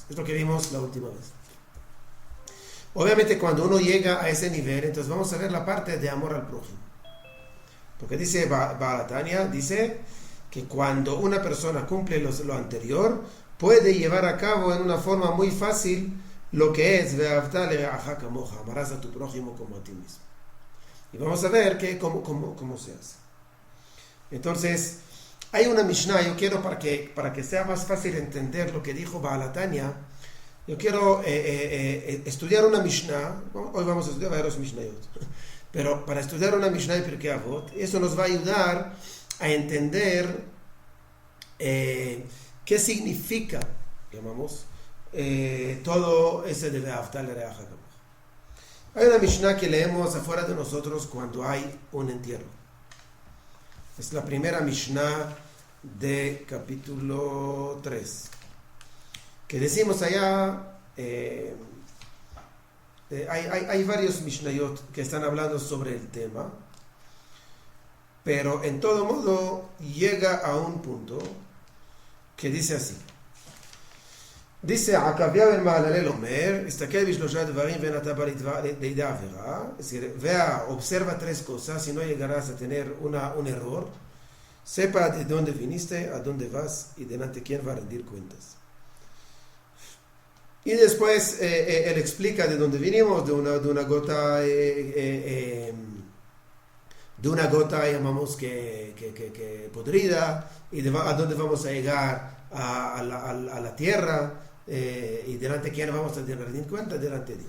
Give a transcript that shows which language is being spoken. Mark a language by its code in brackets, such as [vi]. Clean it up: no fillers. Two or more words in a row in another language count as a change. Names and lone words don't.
[es] Es lo que vimos la última vez. Obviamente cuando uno llega a ese nivel, entonces vamos a ver la parte de amor al prójimo. Porque dice Baal HaTanya, dice que cuando una persona cumple lo anterior, puede llevar a cabo en una forma muy fácil lo que es [he] Ve'afta l'reaja kamoja, [es] amarás a tu prójimo como a ti mismo. Y vamos a ver cómo se hace. Entonces, hay una Mishnah, yo quiero para que sea más fácil entender lo que dijo Baal HaTanya, yo quiero estudiar una Mishnah. Hoy vamos a estudiar varios Mishnayot, pero para estudiar una Mishnah de Pirkei Avot, eso nos va a ayudar a entender qué significa, llamamos, todo ese de [he] Ve'afta l'reaja kamoja. [es] Hay una Mishnah que leemos afuera de nosotros cuando hay un entierro. Es la primera Mishnah de capítulo 3. Que decimos allá, hay varios Mishnayot que están hablando sobre el tema, pero en todo modo llega a un punto que dice así. [he] Dice עקביה בן מהללאל אומר, הסתכל בשלושה דברים ואין אתה בא לידי עבירה, [es] es decir, vea, observa tres cosas, si no llegarás a tener un error, sepa de dónde viniste, a dónde vas y delante quién va a rendir cuentas. Y después él explica de dónde vinimos, de una gota llamamos que podrida, y a dónde vamos a llegar a la tierra, y delante de quién vamos a rendir cuenta, delante de Dios.